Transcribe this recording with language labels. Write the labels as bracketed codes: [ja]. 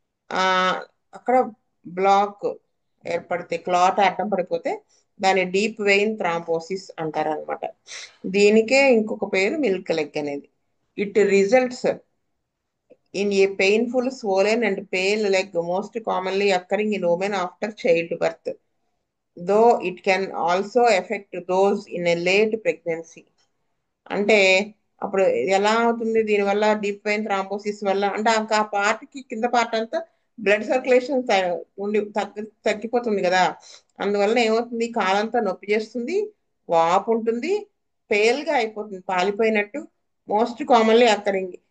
[te] ఆ అక్కడ బ్లాక్ ఏర్పడితే, క్లాట్ అడ్డం పడిపోతే దాన్ని డీప్ వెయిన్ థ్రాంపోసిస్ అంటారనమాట. దీనికే ఇంకొక పేరు మిల్క్ లెగ్ అనేది. [en] It results in a painful, swollen, and pale leg, most commonly occurring in women after childbirth, though it can also affect those in a late pregnancy. [te] అంటే అప్పుడు ఎలా అవుతుంది దీనివల్ల, డీప్ వెయిన్ థ్రాంపోసిస్ వల్ల అంటే ఆ పార్ట్ కి కింద పార్ట్ అంతా బ్లడ్ సర్క్యులేషన్ ఉండి తగ్గిపోతుంది కదా. అందువల్ల ఏమవుతుంది, కాలంతా నొప్పి చేస్తుంది, వాపు ఉంటుంది, పేల్ గా అయిపోతుంది, పాలిపోయినట్టు. [en] Most commonly occurring.